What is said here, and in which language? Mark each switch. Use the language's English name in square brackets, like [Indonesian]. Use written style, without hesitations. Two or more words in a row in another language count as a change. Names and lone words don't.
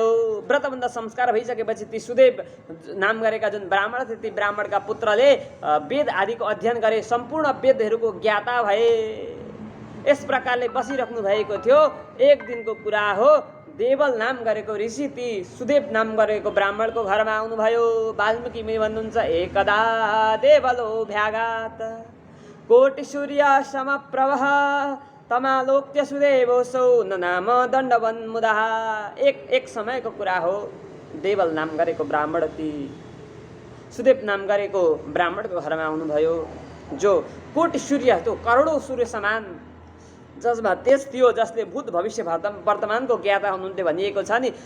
[Nepali] व्रतबन्ध संस्कार भइसकेपछि ती सुदेव नाम गरेका जुन ब्राह्मण थिए, ती ब्राह्मणका पुत्रले वेद आदिको अध्ययन गरे, सम्पूर्ण वेदहरूको ज्ञाता भए। यस प्रकारले बसिराख्नु भएको थियो। एक दिनको कुरा हो, देवल नाम गरेको ऋषि ती सुदेव नाम गरेको ब्राह्मणको घरमा आउनुभयो। वाल्मीकि मुनि भन्नुहुन्छ, [Sanskrit] एकदा देवलो भ्यागात कोटि सूर्य समप्रभः तमालोक्य सुदेवोऽसौ ननाम दण्डवन् मुदः। [Nepali] एक समयको कुरा हो, देवल नाम गरेको ब्राह्मण ती सुदेव नाम गरेको ब्राह्मणको घरमा आउनुभयो, जो कोटि सूर्य, त्यो करोडौँ सूर्य समान जसमा तेज थियो, जसले भूत भविष्य वर्तमानको ज्ञाता हुनुहुन्थ्यो भनिएको छ नि।